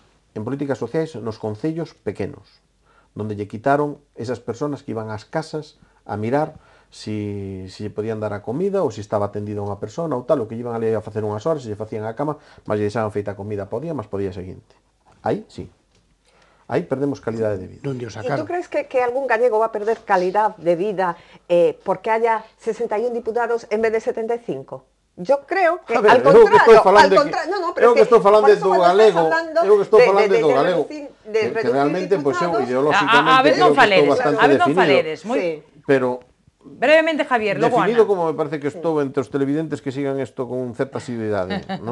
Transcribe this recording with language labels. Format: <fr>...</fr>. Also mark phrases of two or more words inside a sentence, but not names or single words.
<gl>En políticas sociais nos concellos pequenos, donde lle quitaron esas personas que iban ás casas a mirar si lle podían dar a comida ou se estaba atendida unha persona ou tal, o que iban ali a facer unhas horas, se lle facían a cama, mas lle deixaban feita a comida por día, mas por día seguinte. Aí, sí. Aí perdemos calidade de vida.</gl> <es>¿Y tú crees que algún gallego va a perder calidad de vida porque haya 61 diputados en vez de 75? Yo creo que al contrario,</es> <gl>eu que estou falando do galego, que realmente, pois eu ideológicamente creo que estou bastante definido. Pero brevemente, Javier, logo Ana. Definido como me parece que estou entre os televidentes que sigan isto con certa asiduidade, non?</gl>